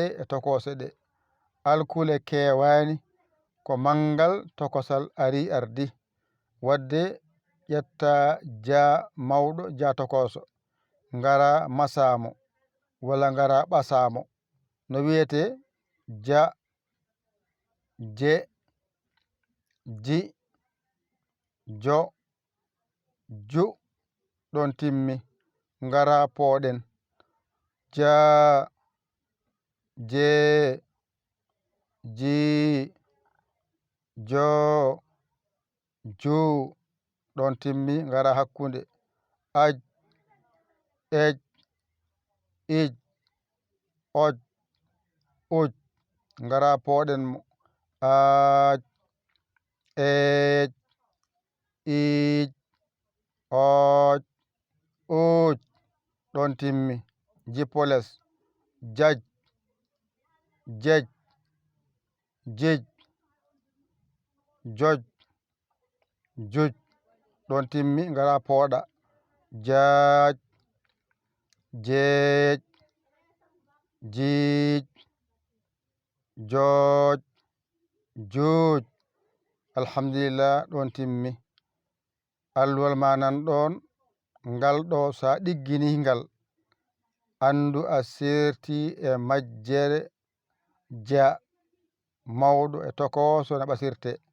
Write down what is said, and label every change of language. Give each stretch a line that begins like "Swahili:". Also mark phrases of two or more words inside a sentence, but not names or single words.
Fula: e tokose ɗe alkule kewani ko manggal tokosal ari ardi wadde ƴetta ja mawɗo ja tokoso ngara masamo walla ngara ɓasamo no wiyete ja je ji jo ju ɗon timmi ngara pooɗen ja je ji jo ju ɗon timmi ngara hakkude aj ej ij oj uj ngara pooɗen mo aj ej ij oj uj ɗon timmi jippoles jaj jej jij joj juj ɗon timmi ngara pooɗa jaaj jeej jiij jooj juuj alhamdulillah ɗon timmi alluwal ma nan ɗon ngal ɗo sa ɗiggini ngal andu a serti e majjere ja mawɗo e tokoso no ɓasirte